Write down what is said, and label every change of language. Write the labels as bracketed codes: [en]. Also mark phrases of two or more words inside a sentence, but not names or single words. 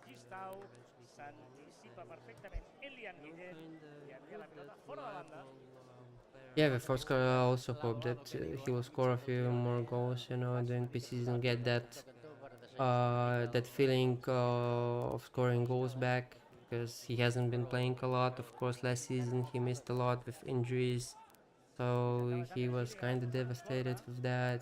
[ca] Pau s'anticipa perfectament Elian Guillet i envia la pilota fora de banda. [en] Yeah, with Oscar, I also hope that he will score a few more goals, you know, during preseason, get that feeling of scoring goals back, because he hasn't been playing a lot. Of course, last season he missed a lot with injuries, so he was kind of devastated with that.